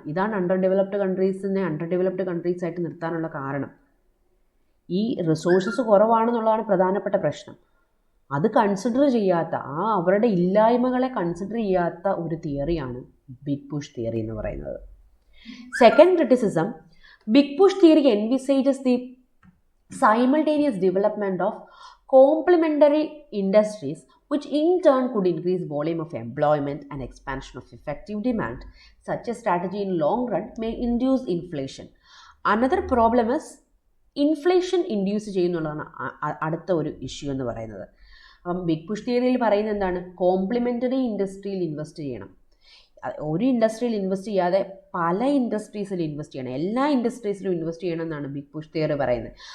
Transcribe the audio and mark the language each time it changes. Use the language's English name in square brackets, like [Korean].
[Malayalam] ഇതാണ് under developed countries ആയിട്ട് നിർത്താനുള്ള കാരണം. ഈ റിസോഴ്സസ് കുറവാണെന്നുള്ളതാണ് പ്രധാനപ്പെട്ട പ്രശ്നം. അത് കൺസിഡർ ചെയ്യാത്ത, അവരുടെ ഇല്ലായ്മകളെ കൺസിഡർ ചെയ്യാത്ത ഒരു തിയറിയാണ് ബിഗ് പുഷ് തിയറി എന്ന് പറയുന്നത്. [English] Second criticism, big push theory envisages the simultaneous development of complementary industries which in turn could increase volume of employment and expansion of effective demand. Such a strategy in long run may induce inflation. Another problem is [Malayalam] inflation induce ചെയ്യുന്നുള്ളതാണ് അടുത്ത ഒരു issue എന്ന് പറയുന്നത്. അപ്പം big push തിയറിയിൽ പറയുന്നത് എന്താണ്? Complimentary ഇൻഡസ്ട്രിയിൽ invest ചെയ്യണം. ഒരു ഇൻഡസ്ട്രിയിൽ ഇൻവെസ്റ്റ് ചെയ്യാതെ പല ഇൻഡസ്ട്രീസിൽ ഇൻവെസ്റ്റ് ചെയ്യണം, എല്ലാ ഇൻഡസ്ട്രീസിലും ഇൻവെസ്റ്റ് ചെയ്യണം എന്നാണ് ബിഗ് പുഷ് തിയറി പറയുന്നത്.